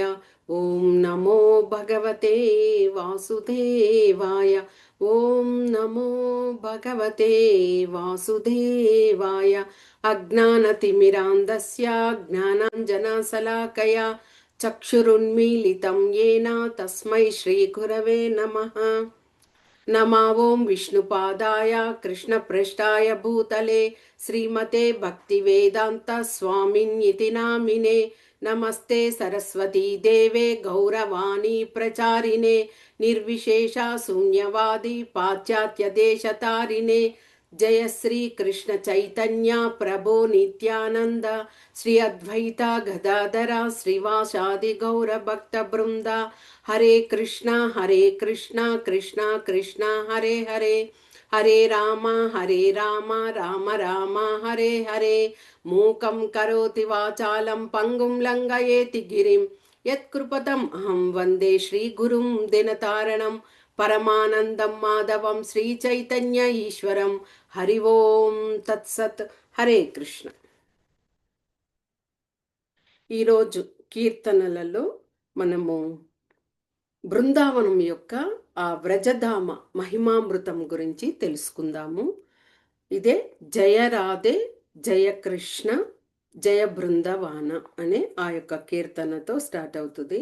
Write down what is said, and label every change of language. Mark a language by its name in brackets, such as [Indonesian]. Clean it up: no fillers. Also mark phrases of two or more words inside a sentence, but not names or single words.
[Sanskrit] ఓం నమో భగవతే వాసుదేవాయ. ఓం నమో భగవతే వాసుదేవాయ. అజ్ఞానతిమిరాంధస్య జ్ఞానాంజనశలాకయా చక్షురున్మీలితం येन తస్మై శ్రీగురవే నమః. नमा ओं विष्णुपादाय कृष्णपृष्ठाय भूतले श्रीमते भक्तिवेदान्त स्वामिन्यति नामिने. नमस्ते सरस्वती देवे गौरवाणी प्रचारिणे निर्विशेषा शून्यवादी पाश्चात्य देशतारिणे. जय श्री कृष्ण चैतन्य प्रभो नित्यानंद श्री अद्वैता गदाधरा श्रीवासादि गौर भक्त वृंदा. हरे कृष्णा कृष्णा कृष्णा हरे हरे. हरे राम राम राम हरे हरे. मूकं करोति वाचालं पंगुं लंघयेति गिरिं यत्कृपतम् अहं वन्दे श्रीगुरुं दिनतारणं परमानन्दं माधवं श्रीचैतन्य ईश्वरं. हरि ओं तत्सत्. हरे कृष्ण. [Telugu] ఈరోజు కీర్తనలలో మనము బృందావనం యొక్క ఆ వ్రజధామ మహిమామృతం గురించి తెలుసుకుందాము. ఇదే [Sanskrit] జయ రాధే జయ కృష్ణ జయ బృందవాన [Telugu] అనే ఆ యొక్క కీర్తనతో స్టార్ట్ అవుతుంది.